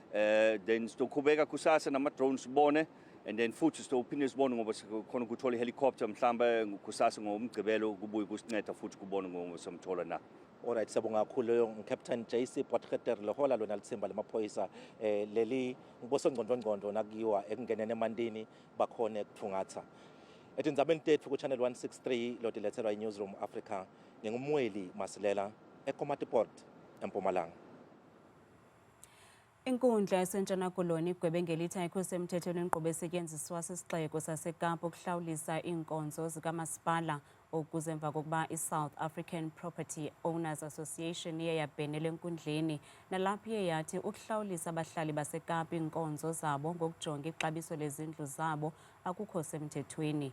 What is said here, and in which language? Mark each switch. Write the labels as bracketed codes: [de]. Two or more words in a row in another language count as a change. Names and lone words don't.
[zu] Then sizoqhubeka kusasa nama-drone sibone And then futhi sizophinde sibone ngoba khona ukuthola ihelicopter mhlawumbe kusasa ngomgcibelo kubuye kusinceda futhi kubone ngoba somthola na. [ss] Alright, siyabonga kakhulu Captain JC Potgieter lehola lona lithimba lemaphoyisa leli ngibosongqondongqondo nakuyiwa ekungenene emandini bakhona ekuthungatha. Etindzabeni tethu ku Channel 163 lo dilethelwa iNewsroom Africa ngingumweli Masilela eKomatipoort eMpumalanga. [xh] Inkundla esentshona koloni igwebengelithi ayikho semthethweni inkqubo esetyenziswa sisixeko saseKapa ukuhlawulisa iinkonzo zikamasipala okuze emva kokuba iSouth African Property Owners Association iye yabhenela enkundleni nalapho iye yathi ukuhlawulisa abahlali baseKapa iinkonzo zabo ngokujonga ixabiso lezindlu zabo akukho semthethweni.